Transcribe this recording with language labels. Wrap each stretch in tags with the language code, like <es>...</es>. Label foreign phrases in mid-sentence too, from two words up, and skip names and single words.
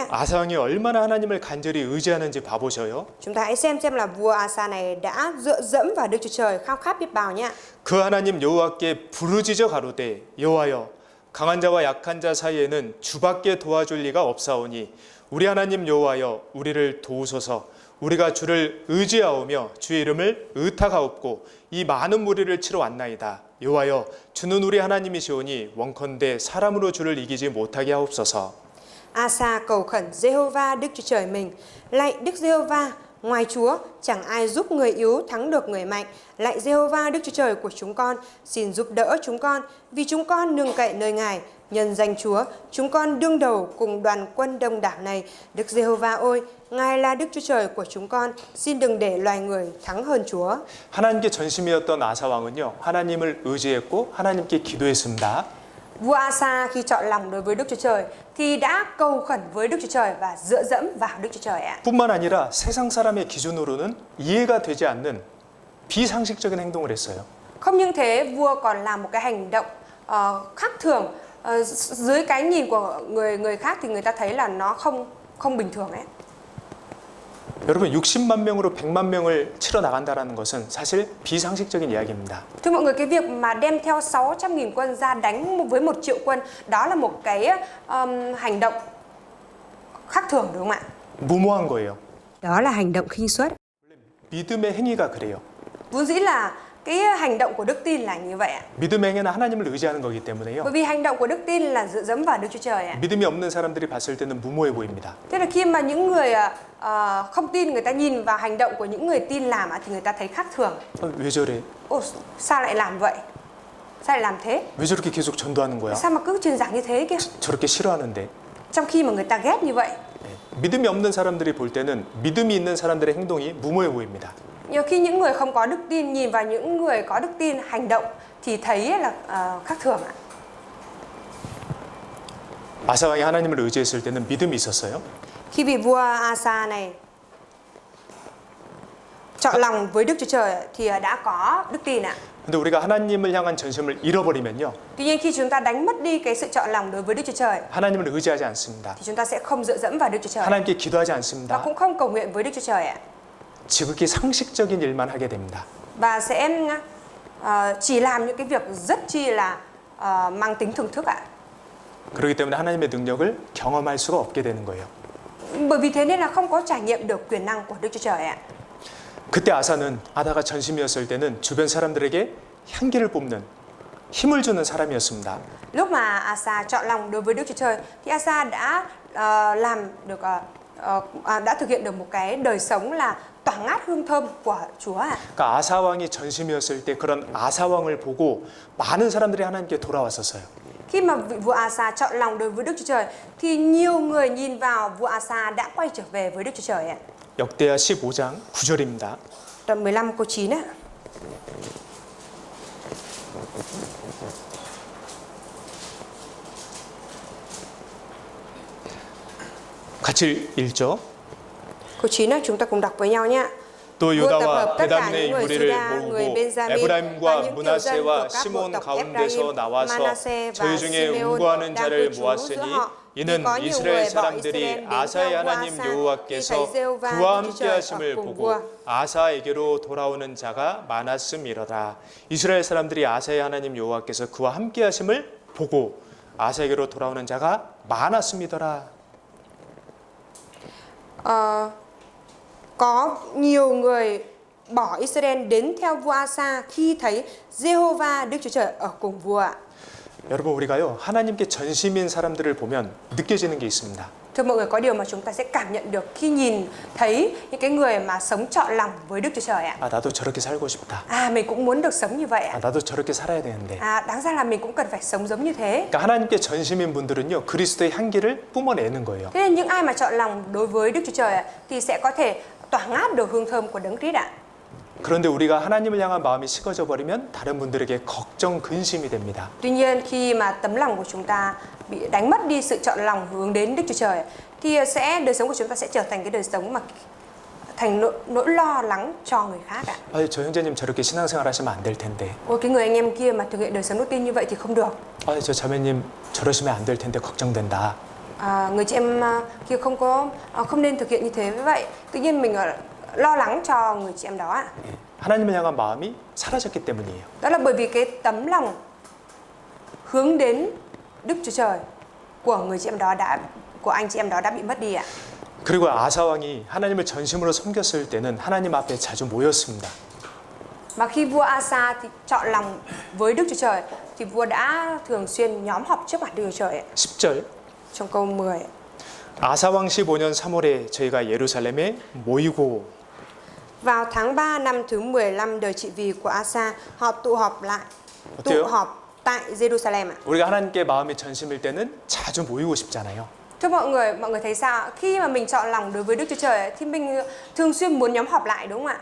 <ko>아사 왕이 얼마나 하나님을 간절히 의지하는지 봐보셔요.</ko> <vi>Chúng ta hãy xem là vua Asa này đã dựa dẫm vào Đức Chúa Trời khao khát biết bao nhá.</vi> <ko>그 하나님 여호와께 부르짖어 가로되 여호와여 강한 자와 약한 자 사이에는 주밖에 도와줄 리가 없사오니 우리 하나님 여호와여 우리를 도우소서. 우리가 주를 의지하오며 주의 이름을 의탁하옵고 이 많은 무리를 치러 왔나이다. 여호와여 주는 우리 하나님이시오니 원컨대 사람으로 주를 이기지 못하게 하옵소서.</ko> <vi>Asa cầu khẩn Jehovah Đức Chúa Trời mình, lạy Đức Jehovah, ngoài Chúa chẳng ai giúp người yếu thắng được người mạnh. Lạy Jehovah Đức Chúa Trời của chúng con, xin giúp đỡ chúng con, vì chúng con nương cậy nơi Ngài. Nhân danh Chúa, chúng con đương đầu cùng đoàn quân đông đảo này. Đức Jehovah ôi, Ngài là Đức Chúa Trời của chúng con, xin đừng để loài người thắng hơn Chúa.</vi> <ko>하나님께 전심이었던 아사 왕은요 하나님을 의지했고 하나님께 기도했습니다.</ko> <vi>Vua Asa khi chọn lòng đối với Đức Chúa Trời thì đã cầu khẩn với Đức Chúa Trời và dựa dẫm vào Đức Chúa Trời ạ.</vi> <ko>뿐만 아니라 세상 사람의 기준으로는 이해가 되지 않는 비상식적인 행동을 했어요.</ko> <vi>Không những thế, vua còn làm một cái hành động khác thường, dưới cái nhìn của người khác thì người ta thấy là nó không bình thường ấy.</vi> <ko>여러분 60만 명으로 100만 명을 치러 나간다라는 것은 사실 비상식적인 이야기입니다.</ko> <vi>Thưa mọi người, cái việc mà đem theo 600.000 quân ra đánh với 1 triệu quân, đó là một cái hành động khác thường đúng không ạ?</vi> <ko>무모한 거예요.</ko> <vi>Đó là hành động khinh suất.</vi> <ko>믿음의 행위가 그래요.</ko> <vi>Vốn dĩ là cái hành động của đức tin là như vậy ạ.</vi> <ko>믿음의 행위는 하나님을 의지하는 거기 때문에요.</ko> <vi>Bởi vì hành động của đức tin là dựa dẫm vào Đức Chúa Trời ạ.</vi> <ko>믿음이 없는 사람들이 봤을 때는 무모해 보입니다.</ko> <vi>Thế là khi mà những người không tin, người ta nhìn vào hành động của những người tin làm thì người ta thấy khác thường.</vi> <ko>왜 저래?</ko> <vi>Ồ, sao lại làm vậy? Sao lại làm thế?</vi> <ko>왜 저렇게 계속 전도하는 거야?</ko> <vi>Sao mà cứ truyền giảng như thế kia?</vi> <ko>저렇게 싫어하는데.</ko> <vi>Trong khi mà người ta ghét như vậy.</vi> <ko>믿음이 없는 사람들이 볼 때는 믿음이 있는 사람들의 행동이 무모해 보입니다.</ko> <vi>Nhiều khi những người không có đức tin nhìn vào những người có đức tin hành động thì thấy là khác thường ạ.</vi> <ko>아사 왕이 하나님을 의지했을 때는 믿음이 있었어요.</ko> <vi>Khi vị vua Asa này chọn lòng với Đức Chúa Trời thì đã có đức tin ạ.</vi> <ko>근데 우리가 하나님을 향한 전심을 잃어버리면요.</ko> <vi>Tuy nhiên khi chúng ta đánh mất đi cái sự chọn lòng đối với Đức Chúa Trời</vi> <ko>하나님을 의지하지 않습니다.</ko> <vi>thì chúng ta sẽ không dựa dẫm vào Đức Chúa Trời</vi> <ko>하나님께 기도하지</ko> <vi>và</vi> <ko>않습니다.</ko> <vi>cũng không cầu nguyện với Đức Chúa Trời ạ.</vi> <ko>지극히 상식적인 일만 하게 됩니다.</ko> <vi>Và sẽ chỉ làm những cái việc rất chi là mang tính thưởng thức ạ.</vi> <ko>그렇기 때문에 하나님의 능력을 경험할 수가 없게 되는 거예요.</ko> <vi>Bởi vì thế nên là không có trải nghiệm được quyền năng của Đức Chúa Trời ạ.</vi> <ko>그때 아다가 전심이었을 때는 주변 사람들에게 향기를 뿜는 힘을 주는 사람이었습니다.</ko> <vi>Lúc mà Asa chọn lòng đối với Đức Chúa Trời thì Asa đã làm được đã thực hiện được một cái đời sống là tỏa ngát hương thơm của Chúa ạ.</vi> <ko>그러니까 아사 왕이 전심이었을 때 그런 아사 왕을 보고 많은 사람들이 하나님께 돌아왔었어요.</ko> <vi>Khi mà vị vua Asa chọn lòng đối với Đức Chúa Trời thì nhiều người nhìn vào vua Asa đã quay trở về với Đức Chúa Trời ạ.</vi> <ko>역대하 15장 9절입니다.</ko> <vi>Đoạn 15 câu 9 ạ.</vi> <ko>같이 읽죠.</ko> <vi>Câu 9 á, chúng ta cùng đọc với nhau nhé.</vi> <ko>또</ko> <vi>Vua tập</vi> <ko>유다와</ko> <vi>hợp tất cả</vi> <ko>베담네의</ko> <vi>những người</vi> <ko>무리를</ko> <vi>Juda, người</vi> <ko>모으고</ko> <vi>Benjamin và</vi> <ko>에브라임과</ko> <vi>những tiểu dân của</vi> <ko>므낫세와</ko> <vi>các bộ</vi> <ko>시몬</ko> <vi>tộc</vi> <ko>가운데서</ko> <vi>Ephraim,</vi> <ko>나와서</ko> <vi>Manasseh và</vi> <ko>저희 중에</ko> <vi>Simeon</vi> <ko>운구하는</ko> <vi>đang</vi> <ko>자를</ko> <vi>cư trú giữa</vi> <ko>모았으니</ko> <vi>họ. Vì</vi> <ko>이는</ko> <vi>có nhiều</vi> <ko>이스라엘</ko> <vi>người bỏ</vi> <ko>사람들이</ko> <vi>Israel đến</vi> <ko>아사의</ko> <vi>theo vua</vi> <ko>하나님</ko> <vi>Asa, thì</vi> <ko>여호와께서</ko> <vi>thấy Giê-hô-va</vi> <ko>그와</ko> <vi>Đức Chúa Trời ở</vi> <ko>함께하심을</ko> <vi>cùng</vi> <ko>보고</ko> <vi>vua.</vi> <ko>아사에게로 돌아오는 자가 많았음이로다. 이스라엘 사람들이 아사의 하나님 여호와께서 그와 함께하심을 보고 아사에게로 돌아오는 자가 많았음이더라.</ko> <vi>Có nhiều người bỏ Israel đến theo vua Asa khi thấy Giê-hô-va Đức Chúa Trời ở cùng vua ạ.</vi> <ko>여러분 우리가요 하나님께 전심인 사람들을 보면 느껴지는 게 있습니다.</ko> <vi>Thưa mọi người, có điều mà chúng ta sẽ cảm nhận được khi nhìn thấy những cái người mà sống trọn lòng với Đức Chúa Trời ạ.</vi> <ko>아 나도 저렇게 살고 싶다.</ko> <vi>Mình cũng muốn được sống như vậy ạ.</vi> <ko>아 나도 저렇게 살아야 되는데.</ko> <vi>Đáng ra là mình cũng cần phải sống giống như thế.</vi> <ko>그러니까 하나님께 전심인 분들은요 그리스도의 향기를 뿜어내는 거예요.</ko> <vi>Thế nên những ai mà chọn lòng đối với Đức Chúa Trời ạ, thì sẽ có thể tỏa ngát được hương thơm của Đấng Christ ạ.</vi> <ko>그런데 우리가 하나님을 향한 마음이 식어져 버리면 다른 분들에게 걱정 근심이 됩니다.</ko> <vi>Tuy nhiên khi mà tấm lòng của chúng ta bị đánh mất đi sự chọn lòng hướng đến Đức Chúa Trời thì đời sống của chúng ta sẽ trở thành cái đời sống mà thành nỗi lo lắng cho người khác ạ.</vi> <ko>저 형제님 저렇게 신앙생활 하시면 안 될 텐데.</ko> <vi>Ôi, cái người anh em kia mà thực hiện đời sống đức tin như vậy thì không được.</vi> <ko>저 자매님 저러시면 안 될 텐데 걱정된다.</ko> <vi>Người chị em kia không nên thực hiện như thế với vậy. Tự nhiên mình lo lắng cho người chị em đó ạ.</vi> <ko>하나님을 향한 마음이 사라졌기 때문이에요.</ko> <vi>Đó là bởi vì cái tấm lòng hướng đến Đức Chúa Trời của người chị em đó của anh chị em đó đã bị mất đi ạ.</vi> <ko>그리고 아사 왕이 하나님을 전심으로 섬겼을 때는 하나님 앞에 자주 모였습니다.</ko> <vi>Mà khi vua Asa thì chọn lòng với Đức Chúa Trời thì vua đã thường xuyên nhóm họp trước mặt Đức Chúa Trời ạ.</vi> <ko>10절.</ko> <vi>Trong câu 10.</vi> <ko>아사 왕 15년 3월에 저희가 예루살렘에 모이고</ko> <vi>Vào tháng 3 năm thứ 15 đời trị vì của Asa, họ tụ họp</vi> <ko>어때요?</ko> <vi>tại Jerusalem ạ.</vi> <ko>우리가 하나님께 마음이 전심일 때는 자주 모이고 싶잖아요.</ko> <vi>Thưa mọi người thấy sao? Khi mà mình chọn lòng đối với Đức Chúa Trời thì mình thường xuyên muốn nhóm họp lại, đúng không ạ?</vi>